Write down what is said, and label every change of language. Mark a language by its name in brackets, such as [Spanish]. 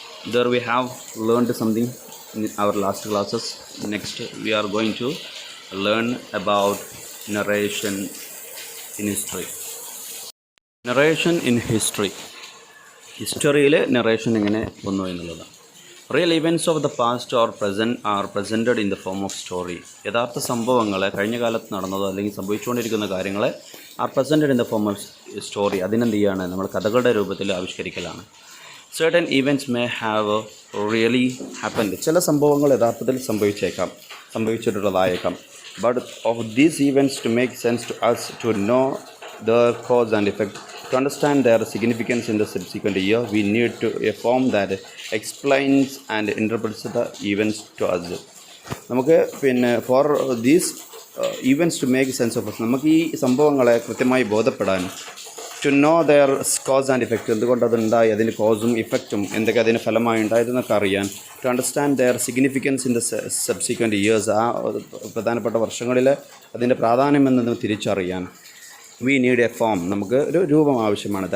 [English] There we have learned something in our last classes. Next, we are going to learn about narration in history. Narration in history. [Malayalam] ഹിസ്റ്ററിയിൽ narration എങ്ങനെ വന്നു എന്നുള്ളതാണ്. [English] Real events of the past or present are presented in the form of story. [Malayalam] യഥാർത്ഥ സംഭവങ്ങളെ, കഴിഞ്ഞ കാലത്ത് നടന്നതോ അല്ലെങ്കിൽ സംഭവിച്ചുകൊണ്ടിരിക്കുന്ന കാര്യങ്ങളെ [English] Are presented in the form of story. [Malayalam] അതിനെന്ത് ചെയ്യാണ്, നമ്മൾ കഥകളുടെ രൂപത്തിൽ ആവിഷ്കരിക്കലാണ്. [English] certain events may have really happened. [Malayalam] ചില സംഭവങ്ങൾ യഥാർത്ഥത്തിൽ സംഭവിച്ചിട്ടുള്ളതായേക്കാം. [English] But of these events, to make sense to us, to know their cause and effect, to understand their significance in the subsequent year, we need to a form that explains and interprets the events to us. [Malayalam] നമുക്ക് [English] for these events to make sense of us, [Malayalam] നമുക്ക് ഈ സംഭവങ്ങളെ കൃത്യമായി ബോധപ്പെടാൻ, [English] to know their cause and effect, [Malayalam] എന്തുകൊണ്ട് അതുണ്ടായി, അതിന് കോസും ഇഫക്റ്റും എന്തൊക്കെ അതിന് ഫലമായി ഉണ്ടായതെന്നൊക്കെ അറിയാൻ, [English] to understand their significance in the subsequent years, [Malayalam] ആ പ്രധാനപ്പെട്ട വർഷങ്ങളിൽ അതിൻ്റെ പ്രാധാന്യം എന്നതും തിരിച്ചറിയാൻ, [English] we need a form, [Malayalam] നമുക്ക് ഒരു രൂപം ആവശ്യമാണ്.